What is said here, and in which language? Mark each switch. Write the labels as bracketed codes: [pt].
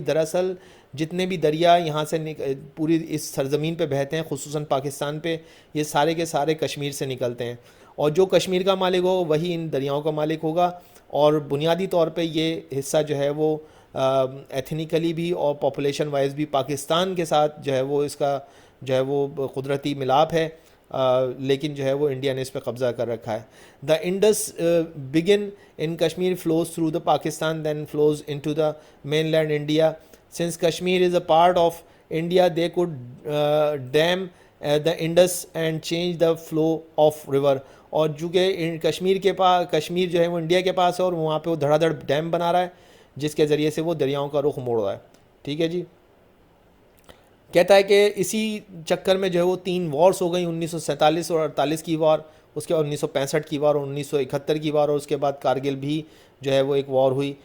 [ur] دراصل جتنے بھی دریا یہاں سے پوری اس سرزمین پہ بہتے ہیں خصوصاً پاکستان پہ, یہ سارے کے سارے کشمیر سے نکلتے ہیں, اور جو کشمیر کا مالک ہوگا وہی ان دریاؤں کا مالک ہوگا. اور بنیادی طور پہ یہ حصہ جو ہے وہ ایتھنیکلی بھی اور پاپولیشن وائز بھی پاکستان کے ساتھ جو ہے وہ اس کا جو ہے وہ قدرتی ملاپ ہے, لیکن جو ہے وہ انڈیا نے اس پہ قبضہ کر رکھا ہے. [en] The Indus begin in Kashmir flows through the Pakistan then flows into the mainland India. Since Kashmir is a part of India they could dam the Indus and change the flow of river. [ur] اور چونکہ کشمیر جو ہے وہ India کے پاس ہے, اور وہاں پہ وہ دھڑا دھڑ ڈیم بنا رہا ہے جس کے ذریعے سے وہ دریاؤں کا رخ موڑ رہا ہے. ٹھیک ہے جی, کہتا ہے کہ اسی چکر میں جو ہے وہ 3 وارس ہو گئی, 1947 اور 48 کی وار, اس کے بعد 1965 کی وار اور 1971 کی وار, اور اس کے بعد کارگل بھی جو ہے وہ ایک وار ہوئی.